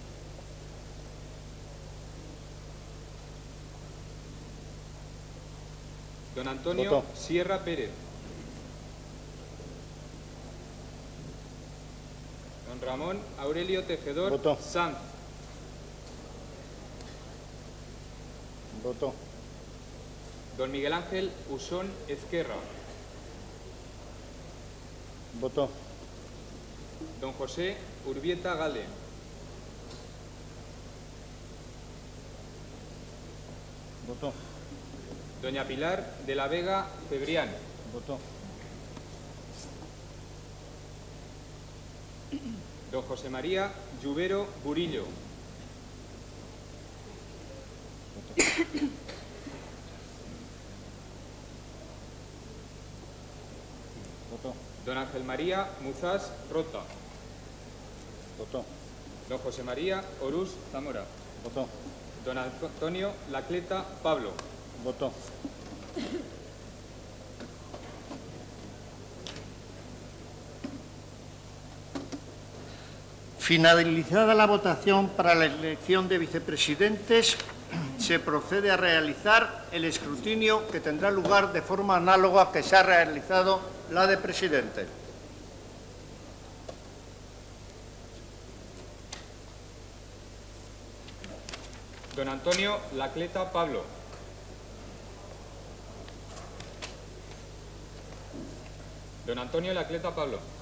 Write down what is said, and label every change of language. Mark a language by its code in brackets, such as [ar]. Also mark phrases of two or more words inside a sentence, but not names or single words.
[es] Don Antonio Voto. Sierra Pérez. Don Ramón Aurelio Tejedor Voto. Sanz. Voto. Don Miguel Ángel Usón Ezquerra. Voto. Don José Urbieta Gale. Voto. Doña Pilar de la Vega Cebrián. Voto. Don José María Lluvero Burillo. Voto. Don Ángel María Muzás Rota. Voto. Don José María Orús Zamora. Voto. Don Antonio Lacleta Pablo. Voto. Finalizada la votación para la elección de vicepresidentes, se procede a realizar el escrutinio que tendrá lugar de forma análoga que se ha realizado la de presidente. Don Antonio Lacleta Pablo. Don Antonio Lacleta Pablo.